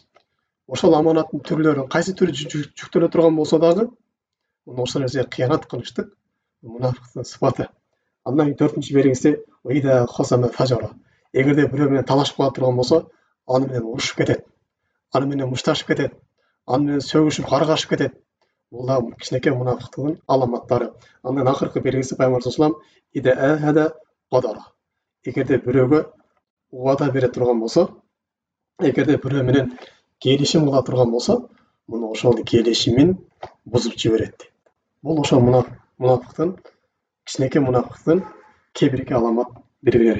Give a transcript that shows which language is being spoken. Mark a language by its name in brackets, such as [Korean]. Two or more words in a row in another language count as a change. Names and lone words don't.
[Kyrgyz] Ошол аманаттын түрлөрүн кайсы түрү жүктөлө турган болсо дагы, мына ошол нерсеге кыянат кылыштык мунафыктын сыфаты. Андан кийин 4-чү белгиси [Arabic] إذا خاصم فجر. [Kyrgyz] Эгерде бирөө менен талашып кала турган болсо, аны менен урушуп кетет. Аны менен мушташып кетет. Аны менен сөгүшүп, каргашып кетет. Бул да кичинекей мунафыктын аламаттары. Андан акыркы белгиси Пайгамбар [Arabic] صلى الله عليه وسلم إذا عاهد غدر. [Kyrgyz] Эгерде бирөөгө убада бере турган болсо, эгерде бирөө менен келишим кыла турган болсо, мына ошол келишимин бузуп жиберет. Бул ошол мунафыктын кичинекей мунафыктын кээ бирки аламат белгилери.